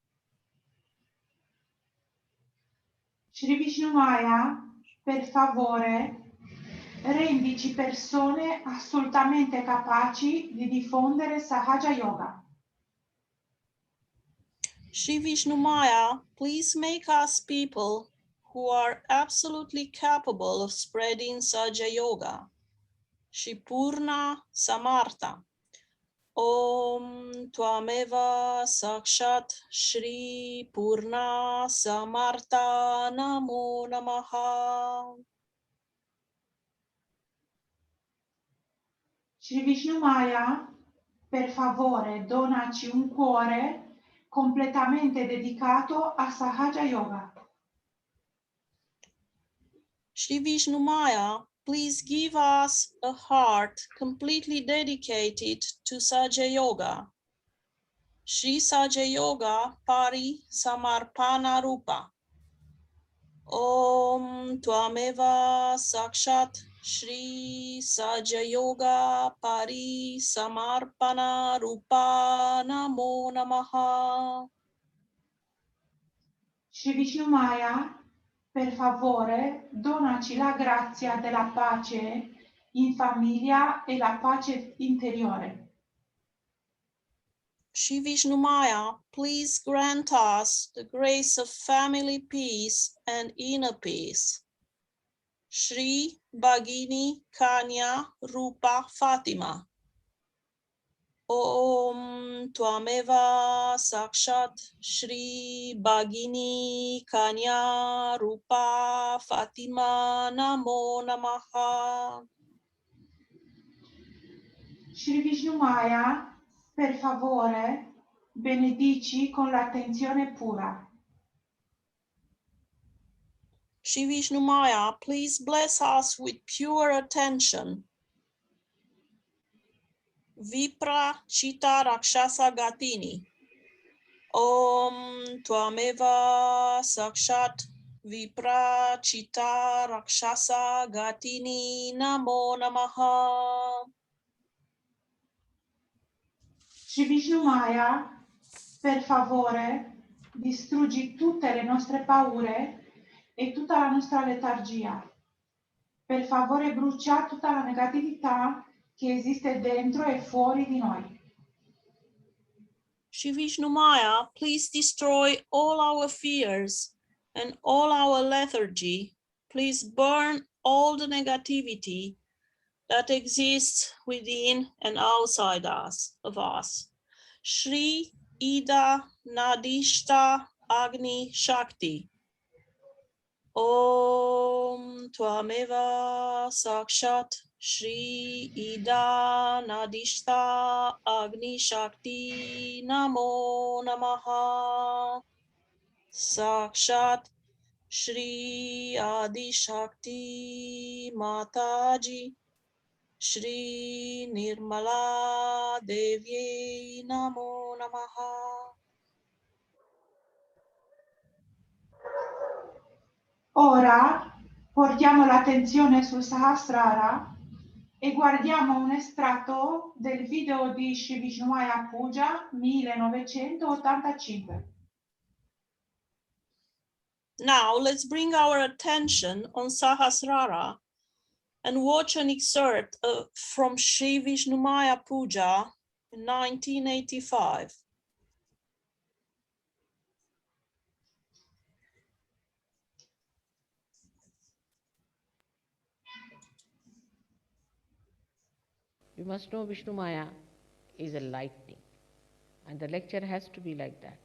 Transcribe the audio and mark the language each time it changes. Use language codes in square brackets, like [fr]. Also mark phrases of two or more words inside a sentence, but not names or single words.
[it] Shri Vishnumaya, per favore, rendici persone assolutamente capaci di diffondere Sahaja Yoga. [en] Shri Vishnumaya, please make us people who are absolutely capable of spreading Sahaja Yoga. [sa] Shri Purna Samartha. Om Tvameva Sakshat Shri Purna Samartha Namo Namaha. [it] Shri Vishnumaya, per favore, donaci un cuore completamente dedicato a Sahaja Yoga. [en] Shri Vishnumaya, please give us a heart completely dedicated to Sahaja Yoga. [sa] Shri Sahaja Yoga Pari Samarpana Rupa. Om Tvameva Sakshat Shri Sahaja Yoga Pari Samarpana Rupa Namo Namaha. [it] Shri Vishnumaya, per favore, donaci la grazia della pace in famiglia e la pace interiore. [en] Shri Vishnumaya, please grant us the grace of family peace and inner peace. [sa] Shri Bhagini Kanya Rupa Fatima. Om Tvameva Sakshat Shri Bhagini Kanya Rupa Fatima Namo Namaha. [it] Shri Vishnumaya, per favore, benedici con l'attenzione pura. [en] Shri Vishnumaya, please bless us with pure attention. [sa] Vipra Chita Rakshasa Gatini. Om Tvameva Sakshat Vipra Chita Rakshasa Gatini Namo Namaha. [it] Shri Vishnumaya, per favore, distruggi tutte le nostre paure e tutta la nostra letargia. Per favore, brucia tutta la negatività che esiste dentro e fuori di noi. [en] Shri Vishnumaya, please destroy all our fears and all our lethargy. Please burn all the negativity that exists within and outside of us. [sa] Shri Ida Nadishta Agni Shakti. Om Tvameva Sakshat Shri Ida Nadishta Agni Shakti Namo Namaha. Sakshat Shri Adi Shakti Mataji Shri Nirmala Devi Namo Namaha. [it] Ora portiamo l'attenzione sul Sahasrara e guardiamo un estratto del video di Shri Vishnumaya Puja 1985. [en] Now let's bring our attention on Sahasrara and watch an excerpt from Shri Vishnumaya Puja in 1985. You must know Vishnumaya is a lightning, and the lecture has to be like that.